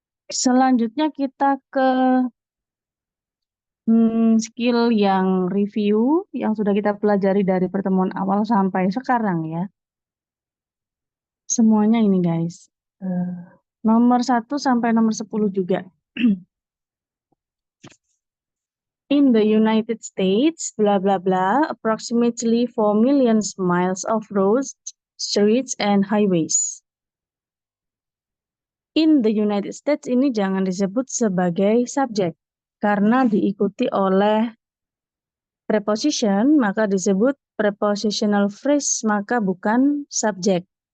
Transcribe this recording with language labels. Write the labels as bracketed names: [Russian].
[Indonesian] Selanjutnya kita ke skill yang review yang sudah kita pelajari dari pertemuan awal sampai sekarang ya. Semuanya ini guys. Nomor 1 sampai nomor 10 juga. [English] In the United States, blah blah blah, approximately 4 million miles of roads, streets, and highways. in the United States [Indonesian] ini jangan disebut sebagai subjek karena diikuti oleh preposition, maka disebut prepositional phrase, maka bukan subjek.